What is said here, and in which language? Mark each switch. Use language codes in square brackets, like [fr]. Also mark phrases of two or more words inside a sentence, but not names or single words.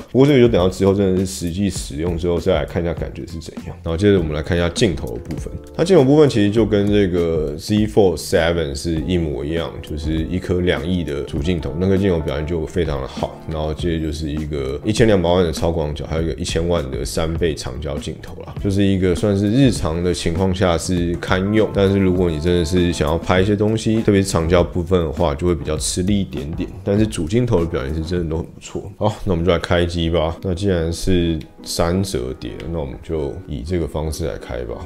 [zh] 不過這個就等到之後真的是實際使用之後再來看一下感覺是怎樣。然後接着我們來看一下鏡頭的部分，它鏡頭部分其實就跟這個 Z Fold 7是一模一樣，就是一顆2億的主鏡頭，那個鏡頭表現就非常的好。然後接着就是一個1200萬的超廣角，還有一個1000萬的3倍長焦鏡頭啦，就是一個算是日常的情況下是堪用，但是如果你真的是想要拍一些東西，特別是長焦部分的話，就會比較吃力一點點。但是主鏡頭的表現是真的都很不錯。好，那我們就來開機吧。那既然是3折疊，那我們就以這個方式來開吧。